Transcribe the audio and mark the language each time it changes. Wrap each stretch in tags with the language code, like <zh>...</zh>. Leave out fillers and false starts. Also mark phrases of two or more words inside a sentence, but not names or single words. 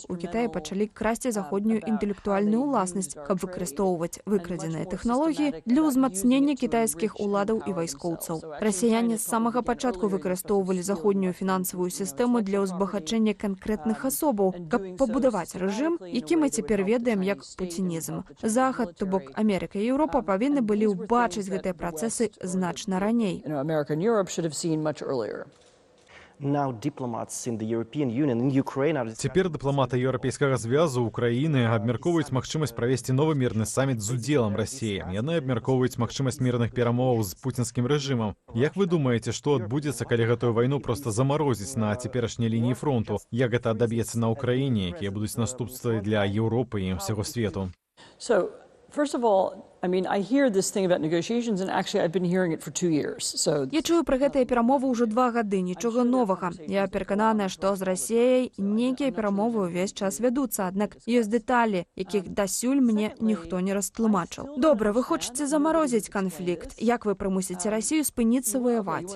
<be>У Кітаі пачалі красці заходнюю інтэлектуальную ўласнасць, каб выкарыстоўваць выкрадзеныя тэхналогіі для ўзмацнення кітайскіх уладаў і вайскоўцаў. Расіяне з самага пачатку выкарыстоўвалі заходнюю фінансавую сістэму для ўзбагачэння канкрэтных асобаў, каб пабудаваць рэжым, які мы цяпер ведаем як пуцінізм. Захад, то бок Амерыка і Еўропа павінны былі ўбачыць гэтыя працэсы значна раней.</be> <en>America and Europe should have seen much earlier. Now diplomats in the European Union in Ukraine are...</en> <be>Цяпер дыпламаты Еўрапейскага звязу Украіны абмяркоўваюць магчымасць правесці новы мірны саміт з удзелам Расіі. Яны абмяркоўваюць магчымасць мірных перамоваў з пуцінскім рэжымам. Як вы думаеце, што адбудзецца, калі гэтую вайну проста замарозіць на цяперашняй лініі фронту? Як гэта адаб'ецца на Ўкраіне, якія будуць наступствы для Еўропы і ўсяго свету?</be> <en>So, first of all, I hear this thing about negotiations, and actually I've been hearing it for 2 years. So...</en> <be>Я чую пра гэтыя перамовы ўжо 2 гады, нічога новага. Я перакананая, што з Расіяй нейкія перамовы ўвесь час вядуцца, аднак ёсць дэталі, якіх дасюль мне ніхто не растлумачыў. Добра, вы хочаце замарозіць канфлікт. Як вы прымусіце Расію спыніцца ваяваць?</be>